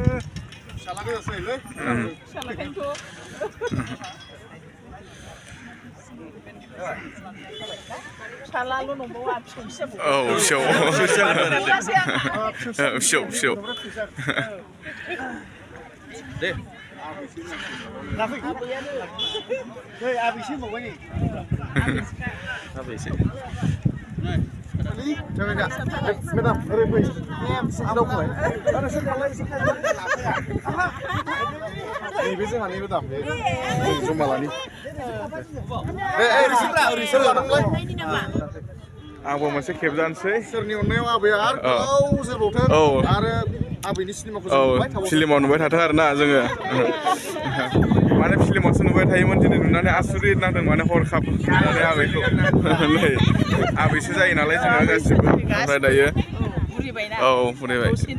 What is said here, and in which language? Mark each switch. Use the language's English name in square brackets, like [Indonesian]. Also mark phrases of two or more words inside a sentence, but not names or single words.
[Bodo] फिसालाल' नंबावा फिसौ फिसौ दे [English] Madam, hurry please. [Malay] Ini bisa mana madam? Cuma lah ni. [Bodo] आंबो मोनसे खेबजानोसै सोरनि अननायाव आबैया आरो गोबाव जोरबावथों आरो आबैनि सिनेमाखौ नुबाय थाबावथों फिल्माव नुबाय थाथों आरोना जोङो माने फिल्मावसो नुबाय थायोमोन दिनै नुनानै आसुरित नांदों माने हरखाब नुनानै आबैखौ नै आबैसो जायो नालाय जोङो गासिबो ओमफ्राय दायो बुरिबाय